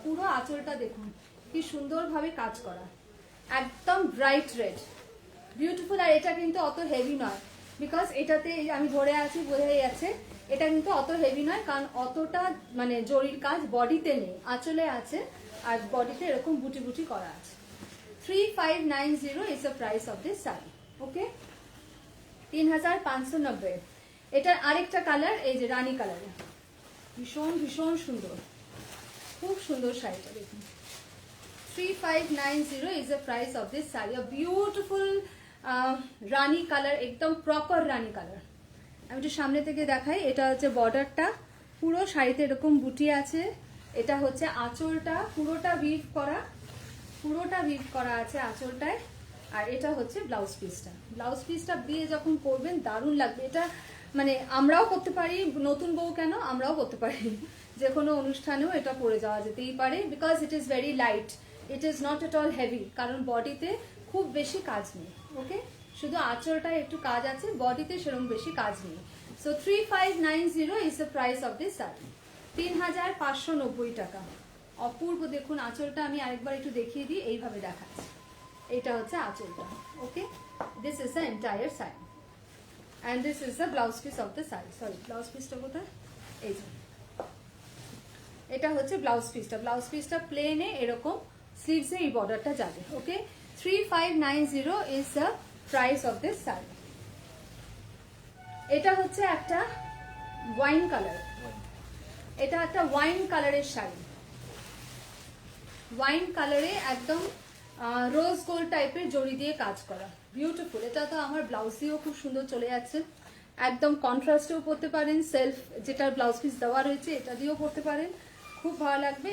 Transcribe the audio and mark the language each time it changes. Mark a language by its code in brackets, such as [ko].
[bn] পুরো আঁচলটা দেখুন কি সুন্দরভাবে কাজ করা, একদম ব্রাইট রেড, বিউটিফুল। আর এটা কিন্তু অত হেভি নয়, বিকজ এটাতে আমি ধরে আছি বোঝা যাচ্ছে, এটা কিন্তু অত হেভি নয়, কারণ অতটা মানে জরির কাজ বডিতে নেই, আঁচলে আছে, আর বডিতে এরকম বুটি বুটি করা আছে। [en] 3590 is the price of this saree. Okay, 3590। [bn] এটার আরেকটা কালার, এই যে রানী কালারে, ভীষণ ভীষণ সুন্দর, খুব সুন্দর শাড়িটা দেখুন। [en] 3590 is the price of this saree, a beautiful rani colour, [bn] একদম প্রপার রানী কালার। আমি একটু সামনে থেকে দেখাই, এটা হচ্ছে বর্ডারটা, পুরো শাড়িতে এরকম বুটি আছে। এটা হচ্ছে আঁচলটা, পুরোটা উইভ করা, পুরোটা উইভ করা আছে আঁচলটায়। আর এটা হচ্ছে ব্লাউজ পিসটা, ব্লাউজ পিসটা দিয়ে যখন পরবেন দারুণ লাগবে। এটা মানে আমরাও করতে পারি, নতুন বউ কেন, আমরাও করতে পারি, যে কোনো অনুষ্ঠানেও এটা পরে যাওয়া যেতেই পারে, [en] because it is very light, it is not at all heavy, [bn] কারণ বডিতে খুব বেশি কাজ নেই। ওকে, শুধু আঁচলটায় একটু কাজ আছে, বডিতে সেরকম বেশি কাজ নেই। [en] So 3590 is the price of this sari, 3590 টাকা। [bn] অপূর্ব দেখুন আঁচলটা, আমি আরেকবার একটু দেখিয়ে দিই, এইভাবে দেখাচ্ছি। এটা হচ্ছে আঁচলটা। ওকে, [en] This is the entire sari and this is the blouse piece of the saree. [bn] Sorry, blouse piece টা কোথায়, এই যে এটা হচ্ছে ব্লাউজ পিসটা। ব্লাউজ পিসটা প্লেনে এরকম, স্লিভসে এই বর্ডারটা যাবে। [en] Okay, 3590 is the price of this saree. [bn] এটা হচ্ছে একটা ওয়াইন কালার, এটা একটা ওয়াইন কালারের শাড়ি, ওয়াইন কালারে একদম রোজ গোল্ড টাইপের জড়ি দিয়ে কাজ করা, বিউটিফুল। এটা তো আমার ব্লাউজ দিয়েও খুব সুন্দর চলে যাচ্ছে, একদম কন্ট্রাস্টেও পরতে পারেন, সেলফ যেটা ব্লাউজ পিস দেওয়া রয়েছে এটা দিয়েও পরতে পারেন, খুব ভালো লাগবে।